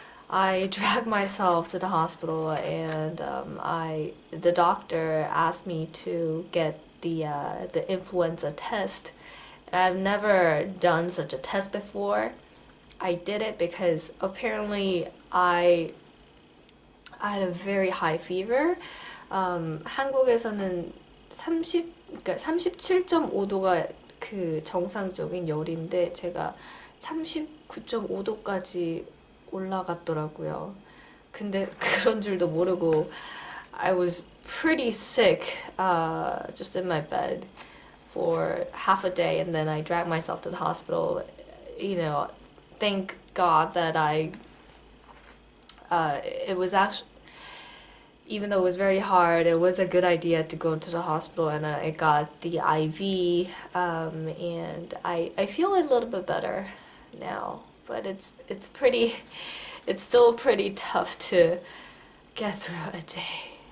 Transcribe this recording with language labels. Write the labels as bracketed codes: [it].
[en] I dragged myself to the hospital, and the doctor asked me to get the influenza test. I've never done such a test before. I did it because apparently I had a very high fever. [ko] 한국에서는 37.5도가 그 정상적인 열인데 제가 39.5도까지 올라갔더라고요. 근데 그런 줄도 모르고 [en] I was pretty sick just in my bed for half a day, and then I dragged myself to the hospital. You know, thank God that it was actually, even though it was very hard, it was a good idea to go to the hospital, and I got the IV, and I feel a little bit better now, but it's still pretty tough to get through a day.